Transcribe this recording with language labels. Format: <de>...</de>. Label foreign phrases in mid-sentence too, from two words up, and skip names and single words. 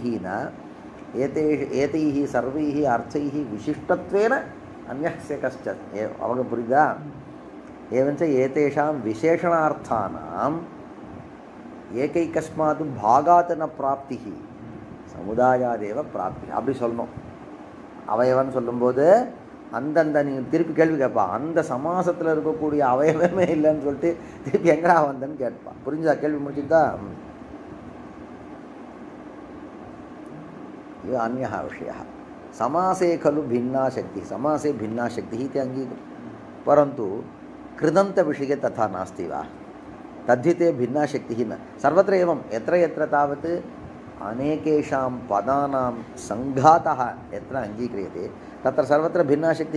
<sa>न एतैः सर्वैः अर्थैः विशिष्टत्वेन अन्यस्य कश्चित् अवगपुरिदा एवञ्च एतेषां विशेषणार्थानाम् एकैकस्मात् भागात् न प्राप्तिः समुदायादेव प्राप्तिः</sa> <ta>அப்படி சொல்லணும் அவயவன் சொல்லும்போது அந்தந்த நீ திருப்பி கேள்வி கேட்பா அந்த சமாசத்தில் இருக்கக்கூடிய அவயவமே இல்லைன்னு சொல்லிட்டு திருப்பி எங்கடா வந்தேன்னு கேட்பா புரிஞ்சா கேள்வி முடிச்சுட்டா</ta> <sa>இது अन्यः विषयः समासे खलु भिन्ना शक्तिः समासे भिन्ना शक्तिः इति अङ्गीकृतं परन्तु कृदन्तविषये तथा नास्ति वा तद्धिते भिन्ना शक्तिः न सर्वत्र एवं यत्र यत्र तावत् अनेकेषां पदानां सङ्घातः यत्र अङ्गीक्रियते तत्र सर्वत्र भिन्ना शक्तिः</sa>